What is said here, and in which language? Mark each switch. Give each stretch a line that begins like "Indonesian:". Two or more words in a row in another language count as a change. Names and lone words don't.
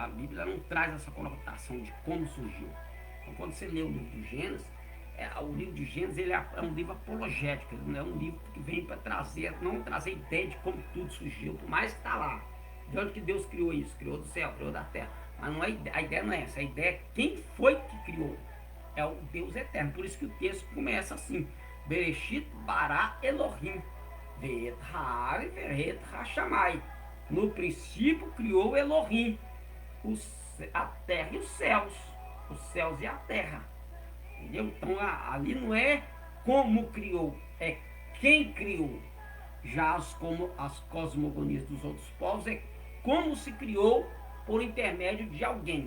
Portuguese: A Bíblia não traz essa conotação de como surgiu. Então, quando você lê o livro de Gênesis, o livro de Gênesis ele é um livro apologético, ele não é um livro que vem para não trazer ideia de como tudo surgiu, por mais que está lá. De onde que Deus criou isso? Criou do céu, criou da terra. Mas não é, a ideia não é essa. A ideia é quem foi que criou. É o Deus eterno. Por isso que o texto começa assim:
Hebrew: בראשית ברא אלהים ואת הארץ ואת השמים.
Portuguese: No princípio criou Elohim, a terra e os céus e a terra. Entendeu? Então ali não é como criou, é quem criou. Já as cosmogonias dos outros povos é como se criou por intermédio de alguém.